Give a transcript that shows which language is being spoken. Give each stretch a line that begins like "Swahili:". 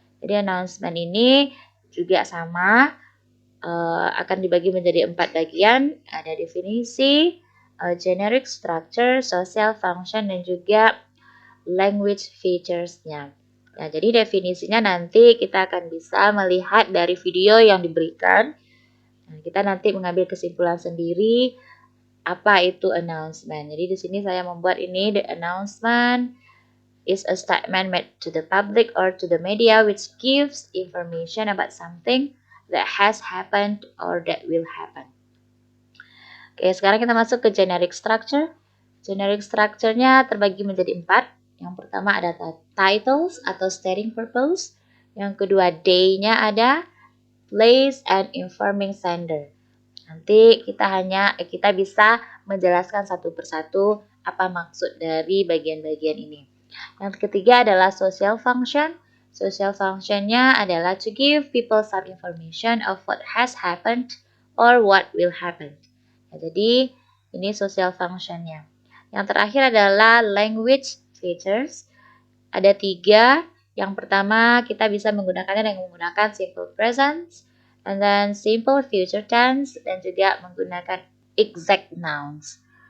Indonesian: Jadi announcement ini juga sama, akan dibagi menjadi 4 bagian, ada definisi, generic structure, social function, dan juga language features-nya. Nah, jadi definisinya nanti kita akan bisa melihat dari video yang diberikan. Nah, kita nanti mengambil kesimpulan sendiri apa itu announcement. Jadi di sini saya membuat ini,
English: the announcement is a statement made to the public or to the media which gives information about something that has happened or that will happen.
Indonesian: Oke, sekarang kita masuk ke generic structure. Generic structure-nya terbagi menjadi 4. Yang pertama ada titles atau stating purpose. Yang kedua
English: day-nya ada, place and informing sender.
Indonesian: Nanti kita bisa menjelaskan satu persatu apa maksud dari bagian-bagian ini. Yang ketiga adalah social function. Social function-nya adalah
English: to give people some information of what has happened or what will happen.
Indonesian: Nah, jadi ini social function-nya. Yang terakhir adalah language features. Ada 3. Yang pertama kita bisa menggunakannya dengan menggunakan simple present,
English: and then
Indonesian: simple future tense, dan juga menggunakan exact nouns.